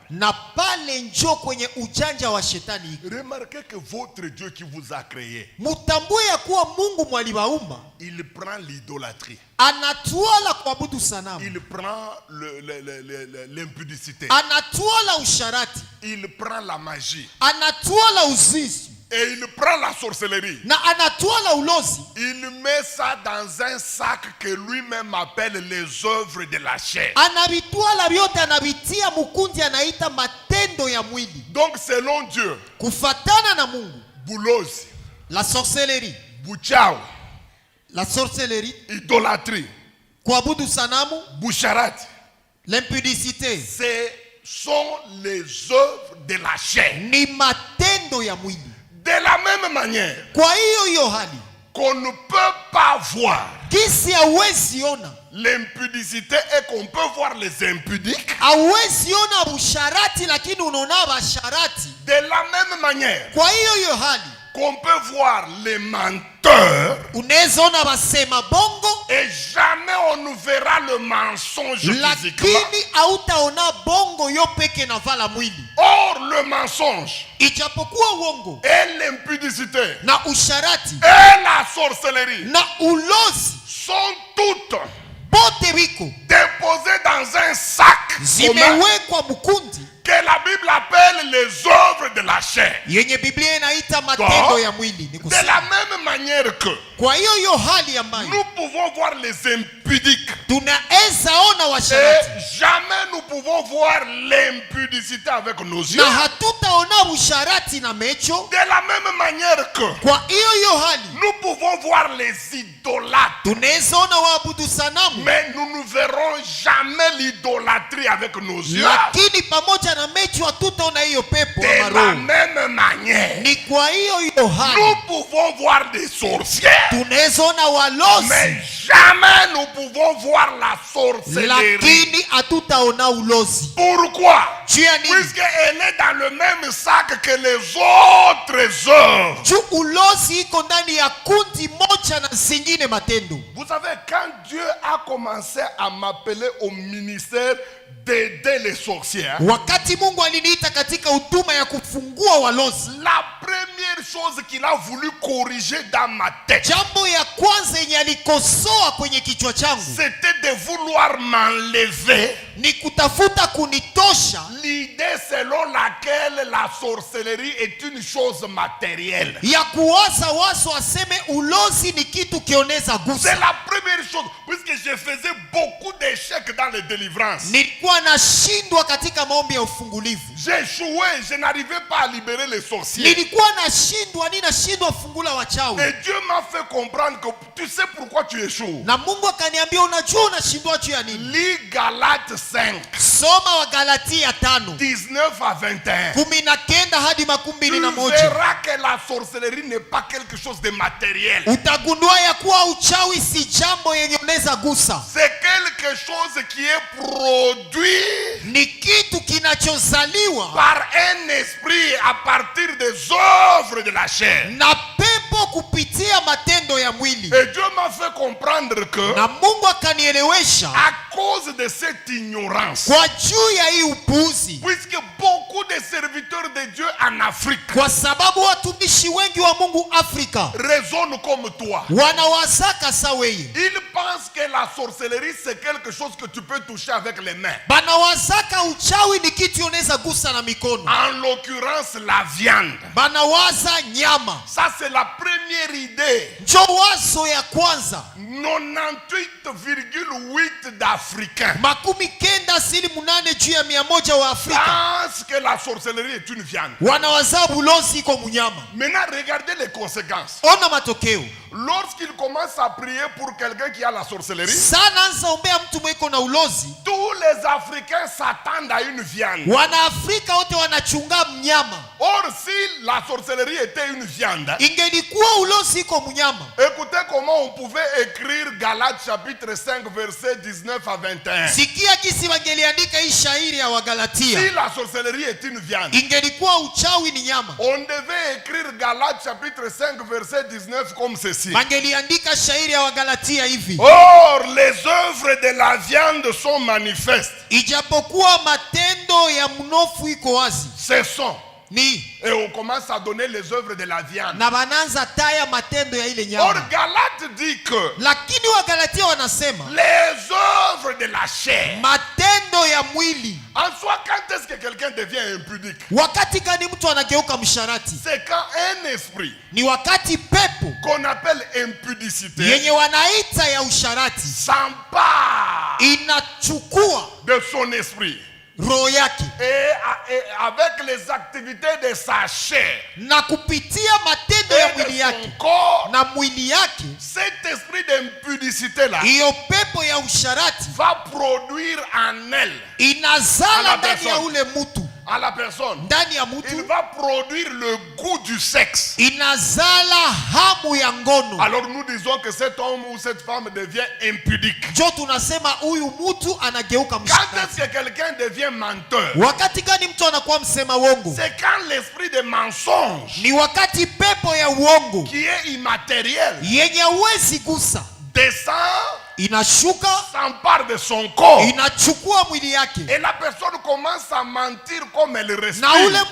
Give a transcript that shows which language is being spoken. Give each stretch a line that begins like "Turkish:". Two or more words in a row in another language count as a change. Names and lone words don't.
Swahili: Na pale njo kwenye ujanja wa shetani.
French: Remarquez que votre Dieu qui vous a créé,
Swahili: mutambue ya kuwa Mungu mwalibaumba,
French: il prend l'idolâtrie.
Swahili: Anatwala kuabudu sanamu.
French: Il prend l'impudicité.
Swahili: Anatwala usharati.
French: Il prend la magie.
Swahili: Anatwala uzizi.
French: Et il prend la sorcellerie.
Swahili: Na anatwala ulozi.
French: Il met ça dans un sac que lui-même appelle les œuvres de la chair.
Swahili: Anabitwala vyote anabitia mukundi anaita matendo ya mwili.
French: Donc selon Dieu,
Swahili: kufatana na Mungu, boulozi,
French: la sorcellerie,
Swahili: bouchao,
French: la sorcellerie, idolâtrie,
Swahili: kuabudu sanamu, boucharati,
French: l'impudicité, ce sont les œuvres de la chair.
Swahili: Ni matendo ya mwili.
French: De la même manière,
Swahili: kwa hiyo hali,
French: qu'on ne peut pas voir
Swahili: kisi hawezi ona
French: l'impudicité et qu'on peut voir les impudiques.
Swahili: Hawezi ona busharati lakini unaona basharati.
French: De la même manière,
Swahili: kwa hiyo hali,
French: qu'on peut voir les menteurs,
Swahili: unaweza ona basema bongo,
French: et jamais on ne verra le mensonge physiquement.
Swahili: Lakini hautaona bongo yo peke na vala mwili.
French: Or le mensonge,
Swahili: ijapokuwa uongo,
French: et l'impudicité,
Swahili: na usharati,
French: et la sorcellerie,
Swahili: na ulozi,
French: sont toutes
Swahili: bote biko
French: déposées dans un sac
Swahili: zimewekwa mkundi
French: que la Bible appelle les œuvres de la chair.
Swahili: yenye Biblia inaita matendo ya mwili.
French: De la même manière que
Swahili: kwa hiyo hali ambayo
French: nous pouvons voir les impudiques,
Swahili: tunaweza ona washarati,
French: et jamais nous pouvons voir l'impudicité avec nos yeux.
Swahili: na hatutaona usharati na mecho.
French: De la même manière que
Swahili: kwa hiyo hali
French: nous pouvons voir les idolâtres,
Swahili: tunaweza ona waabudu sanamu,
French: mais nous ne verrons jamais l'idolâtrie avec nos yeux.
Swahili: lakini pamoja na mechi hatutaona hiyo pepo
French: De
Swahili: ama
French: la
Swahili: roho.
French: même manière,
Swahili: Ni kwa hiyo hali
French: nous pouvons voir des sorcières,
Swahili: tunaweza ona walozi,
French: mais jamais nous pouvons voir la sorcellerie.
Swahili: lakini hatutaona ulozi.
French: Pourquoi?
Swahili: Juu ya nini?
French: Puisqu'elle est dans le même sac que les autres œuvres.
Swahili: Juu ulozi iko ndani ya kundi moja na zingine matendo.
French: Vous savez, quand Dieu a commencé à m'appeler au ministère d'aider les sorcières,
Swahili: Wakati Mungu aliniita katika huduma ya kufungua walozi,
French: la première chose qu'il a voulu corriger dans ma tête,
Swahili: jambo ya kwanza yenye alikosoa kwenye kichwa changu
French: c'était de vouloir m'enlever
Swahili: ni kutafuta kunitosha
French: l'idée selon laquelle la sorcellerie est une chose matérielle.
Swahili: ya kuwaza waso aseme ulozi ni kitu kioneza
French: C'est
Swahili: gusa.
French: la première chose, puisque je faisais beaucoup d'échecs dans les délivrances.
Swahili: Nilikuwa nashindwa katika maombi ya ufungulivu,
French: J'échouais, je n'arrivais pas à libérer les sorciers.
Swahili: nilikuwa nashindwa fungula wachawi.
French: Et Dieu m'a fait comprendre que tu sais pourquoi tu échoues.
Swahili: Na Mungu akaniambia unajua unashindwa juu ya nini?
French: Lis Galates 5,
Swahili: Soma wa Galatia 5
French: 19 à 21.
Swahili: 19 hadi
French: Tu 21. verras que la sorcellerie n'est pas quelque chose de matériel.
Swahili: Utagundua ya kuwa uchawi si jambo yenye unaweza gusa,
French: C'est quelque chose qui est produit
Swahili: ni kitu kinachozaliwa
French: par un esprit à partir des œuvres de la chair.
Swahili: na pepo kupitia matendo ya mwili.
French: Et Dieu m'a fait comprendre que
Swahili: Na Mungu akanielewesha
French: à cause de cette ignorance,
Swahili: kwa juu ya hii upuuzi,
French: puisque beaucoup de serviteurs de Dieu en Afrique
Swahili: kwa sababu watumishi wengi wa Mungu Afrika
French: raisonnent comme toi.
Swahili: wanawazaka saweye,
French: Ils pensent que la sorcellerie c'est quelque chose que tu peux toucher avec les mains.
Swahili: banawazaka uchawi ni kitu unaweza gusa na mikono,
French: En l'occurrence la viande.
Swahili: banawaza nyama.
French: Ça c'est la première idée.
Swahili: Njo wazo ya kwanza.
French: 98,8 d'Africains
Swahili: 98 juu ya 100 wa Afrika
French: pensent que la sorcellerie est une viande.
Swahili: wanawaza bulozi iko munyama.
French: Maintenant regardez les conséquences.
Swahili: Ona matokeo.
French: Lorsqu'ils commencent à prier pour quelqu'un qui a la sorcellerie,
Swahili: Sana anza ombea mtu mweko na ulozi,
French: tous les Africains s'attendent à une viande.
Swahili: wana Afrika wote wanachunga mnyama.
French: Or, si la sorcellerie était une viande,
Swahili: Ingelikuwa ulozi iko munyama,
French: écoutez comment on pouvait écrire Galates chapitre 5 verset 19 à 21.
Swahili: sikia kisi wangeliandika hii shairi ya
French: Si
Swahili: Wagalatia.
French: la sorcellerie est une viande,
Swahili: Ingelikuwa uchawi ni nyama,
French: on devait écrire Galates chapitre 5 verset 19 comme ceci.
Swahili: wangeliandika shairi ya Wagalatia hivi:
French: Or, les œuvres de la viande sont manifestes.
Swahili: ijapokuwa matendo ya mnofu iko wazi,
French: Ce sont.
Swahili: ni
French: Et on commence à donner les œuvres de la viande.
Swahili: na bananza taya matendo ya ile
French: Or,
Swahili: nyama.
French: Galates dit que
Swahili: Lakini Wagalatia wanasema
French: les œuvres de la chair.
Swahili: matendo ya mwili.
French: En soi, quand est-ce que quelqu'un devient impudique?
Swahili: Wakati gani mtu anageuka msharati?
French: C'est quand un esprit
Swahili: Ni wakati pepo
French: qu'on appelle impudicité
Swahili: yenye wanaita ya usharati
French: s'empare
Swahili: inachukua
French: de son esprit
Swahili: roho yake
French: et avec les activités de sa chair
Swahili: na kupitia matendo ya
French: et
Swahili: mwili
French: de
Swahili: yake
French: son corps,
Swahili: na mwili yake,
French: cet esprit d'impudicité-là
Swahili: hiyo pepo ya usharati
French: va produire en elle,
Swahili: inazala
French: Ala
Swahili: ndani ya
French: person.
Swahili: ule mtu,
French: à la personne,
Swahili: ndani ya
French: il
Swahili: mtu
French: va produire le goût du sexe.
Swahili: inazala hamu ya ngono.
French: Alors nous disons que cet homme ou cette femme devient impudique.
Swahili: Jo tunasema huyu mtu anageuka
French: Quand
Swahili: msharati.
French: est-ce que quelqu'un devient menteur?
Swahili: Wakati gani mtu anakuwa msema uongo?
French: C'est quand l'esprit de mensonge,
Swahili: Ni wakati pepo ya uongo
French: qui est immatériel,
Swahili: yenye huwezi gusa
French: descend,
Swahili: inashuka,
French: s'empare de son corps.
Swahili: inachukua mwili yake,
French: Et la personne commence à mentir comme elle
Swahili: na ule
French: respire.